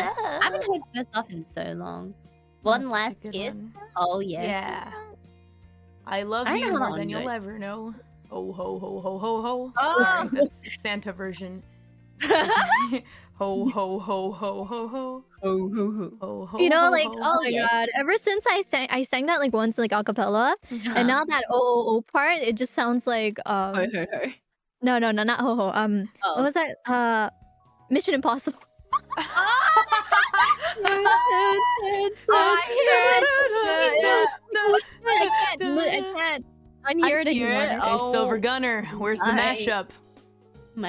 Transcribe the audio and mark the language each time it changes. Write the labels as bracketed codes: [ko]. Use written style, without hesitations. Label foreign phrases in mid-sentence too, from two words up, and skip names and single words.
[en] I haven't heard First Love in so long. That's One such a Last good Kiss. one. Oh yeah. Yeah. I love I you know that more one than you'll good. ever know. Ho ho ho ho ho ho. Oh. Sorry, that's the Santa version. Ho ho ho ho ho ho. Ho ho. You know, ho, like ho, oh ho. my yes. god! Ever since I sang that like once like a cappella, Uh-huh. and now that oh part, it just sounds like Ho, ho, ho. no, not ho ho. What Oh. was that? Mission Impossible. I can't unhear it Unhear it? anymore. Hey, Oh. Silver Gunner, where's the My- mashup? My